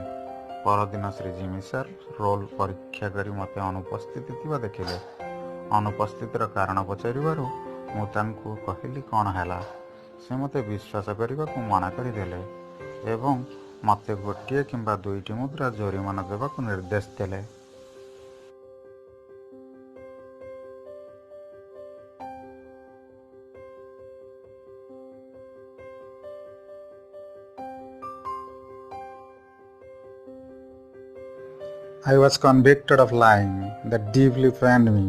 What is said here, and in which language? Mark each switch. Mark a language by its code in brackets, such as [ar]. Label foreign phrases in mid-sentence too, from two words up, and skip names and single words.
[or] ପରଦିନ ଶ୍ରୀ ଜିମି ସାର୍ ରୋଲ୍ ପରୀକ୍ଷା କରି ମୋତେ ଅନୁପସ୍ଥିତି ଥିବା ଦେଖିଲେ। ଅନୁପସ୍ଥିତିର କାରଣ ପଚାରିବାରୁ ମୁଁ ତାଙ୍କୁ କହିଲି କ'ଣ ହେଲା। ସେ ମୋତେ ବିଶ୍ୱାସ କରିବାକୁ ମନା କରିଦେଲେ ଏବଂ ମୋତେ 1 କିମ୍ବା 2ଟି ମୁଦ୍ରା ଜୋରିମାନା ଦେବାକୁ ନିର୍ଦ୍ଦେଶ ଦେଲେ। [en] I was convicted of lying that deeply pained me.